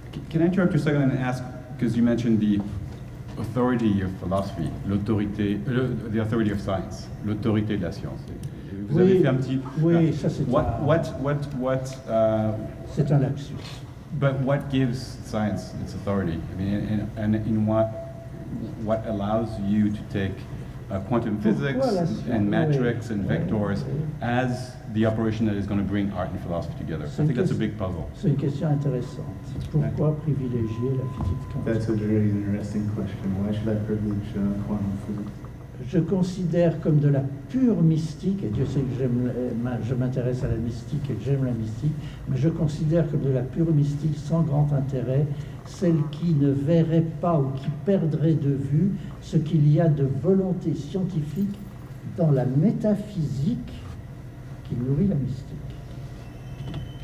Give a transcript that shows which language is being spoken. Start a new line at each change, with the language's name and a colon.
English: Can I interrupt you a second and ask, because you mentioned the authority of philosophy, the authority of science,
French: l'autorité de la science. Vous avez fait un petit... Oui, ça c'est c'est un lapsus.
English: But what gives science its authority? I mean, and in what allows you to take quantum physics and metrics and vectors as the operation that is going to bring art and philosophy together? I think that's a big puzzle.
French: C'est une question intéressante. Pourquoi privilégier la physique quantique?
English: That's a very interesting question. Why should I privilege quantum physics?
French: Je considère comme de la pure mystique, et Dieu sait que je m'intéresse à la mystique et que j'aime la mystique, mais je considère comme de la pure mystique sans grand intérêt, celle qui ne verrait pas ou qui perdrait de vue ce qu'il y a de volonté scientifique dans la métaphysique qui nourrit la mystique.